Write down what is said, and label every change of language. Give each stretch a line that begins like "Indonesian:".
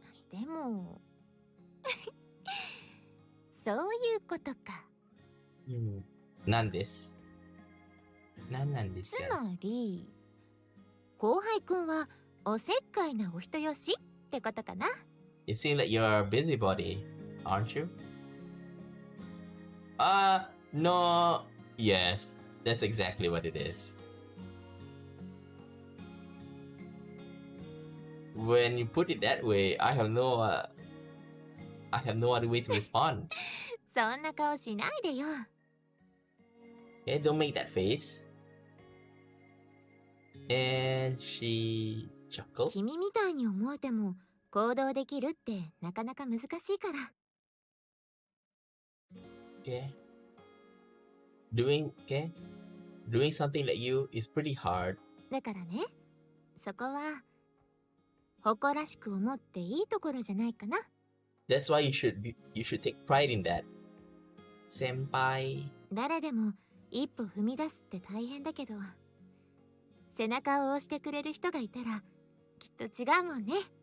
Japanese: でもそういうことか。なんです。なんなんですつか？まり後輩くんはおせっかいなお人よしってことかな。
English: You seem like you're a busybody, aren't you? No. Yes, that's exactly what it is. When you put it that way, I have no other way to respond.
Japanese: そんな顔しないでよ。
English: Okay, don't make that face. And she chuckled.
Japanese: 君みたいに思えても行動できるってなかなか難しいから。
English: Okay. Doing something like you is pretty hard.
Japanese: だからね、そこは誇らしく思っていいところじゃないかな。
English: That's why you should take pride in that.
Japanese: Senpai. 誰でも一歩踏み出すって大変だけど、背中を押してくれる人がいたらきっと違うもんね。